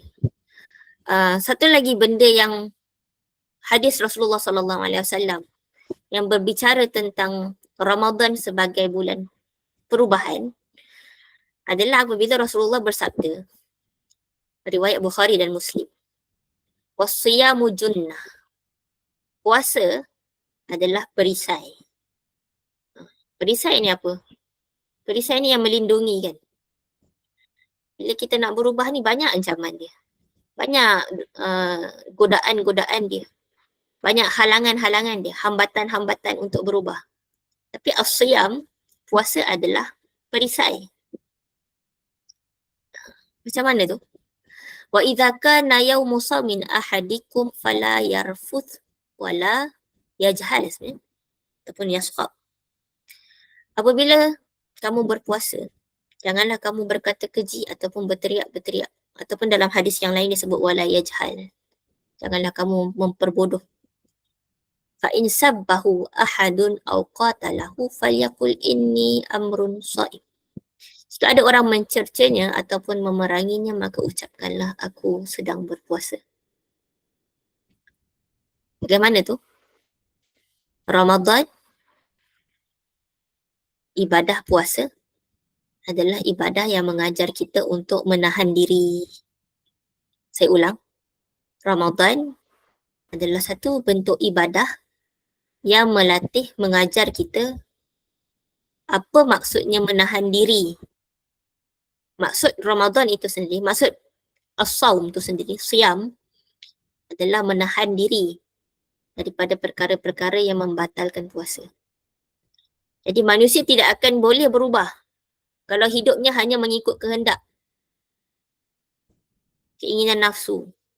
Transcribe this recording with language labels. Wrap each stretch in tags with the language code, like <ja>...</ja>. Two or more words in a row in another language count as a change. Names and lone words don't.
<ms>Satu lagi benda yang hadis Rasulullah SAW yang berbicara tentang Ramadan sebagai bulan perubahan adalah apabila Rasulullah bersabda, riwayat Bukhari dan Muslim,</ms> <ar>والصيام جنة,</ar> <ms>puasa adalah perisai. Perisai ni apa? Perisai ni yang melindungi kan. Bila kita nak berubah ni banyak ancaman dia. Banyak godaan-godaan dia. Banyak halangan-halangan dia, hambatan-hambatan untuk berubah. Tapi as-siyam, puasa adalah perisai. Macam mana tu?</ms> <ar>وإذا كان يوم صوم أحدكم فلا يرفث ولا يجهل</ar> <ms>sebenarnya ataupun</ms> <ar>yaskhab.</ar> <ms>Apabila kamu berpuasa, janganlah kamu berkata keji ataupun berteriak-berteriak, ataupun dalam hadis yang lain disebut</ms> <ar>ولا يجهل.</ar> <ms>Janganlah kamu memperbodoh.</ms> <ar>فإن سابه أحد أو قاتله فليقل إني امرؤ صائم.</ar> <ms>Jika ada orang mencercanya ataupun memeranginya, maka ucapkanlah aku sedang berpuasa. Bagaimana tu? Ramadan, ibadah puasa adalah ibadah yang mengajar kita untuk menahan diri. Saya ulang. Ramadan adalah satu bentuk ibadah yang melatih, mengajar kita apa maksudnya menahan diri. Maksud Ramadan itu sendiri, maksud as-sawm itu sendiri, siyam, adalah menahan diri daripada perkara-perkara yang membatalkan puasa. Jadi manusia tidak akan boleh berubah kalau hidupnya hanya mengikut kehendak, keinginan nafsu.</ms>